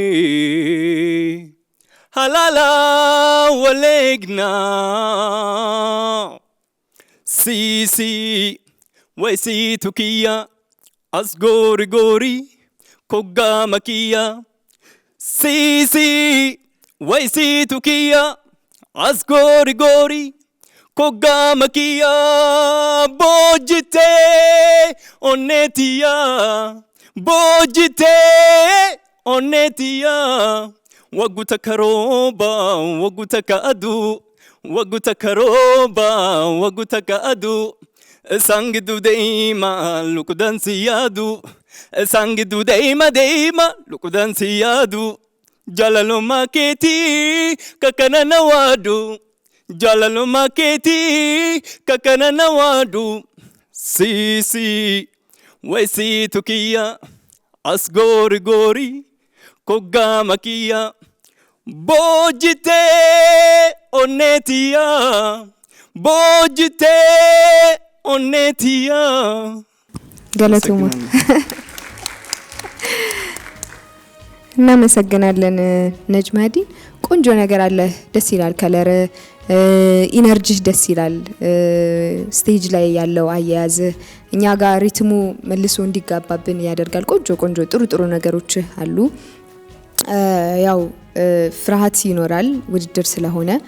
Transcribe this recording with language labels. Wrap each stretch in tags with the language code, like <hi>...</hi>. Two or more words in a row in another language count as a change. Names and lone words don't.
<om>halala waleegnaa siisi waysiitu kiyya as goori goori koggaa makiyya siisi waysiitu kiyya as goori goori koggaa makiyya boojjitee onneetiyya boojjitee onneetiyya waggu takka rooba waggu takka aduu waggu takka rooba waggu takka aduu isaan gidduu deema lukudan si yaadu isaan gidduu deema lukudan si yaadu jaalalummaa keetii kakkana na waadu jaalalummaa keetii kakkana na waadu siisi waysiitu kiyya as goori goori koggaa makiyya boojjitee onneetiyya boojjitee onneetiyya</om> <am>ገለቱማ እናመሰግናለን ነጅማዲ ቆንጆ ነገር አለ ደስ ይላል</am> <en>colour energy</en> <am>ደስ ይላል ስቴጅ ላይ ያለው አያያዝ እኛ ጋር ሪትሙ መልሶ እንዲጋባብን ያደርጋል ቆንጆ ቆንጆ ጥሩ ጥሩ ነገሮች አሉ ያው ፍርሃት ይኖራል ውድድር ስለሆነ</am>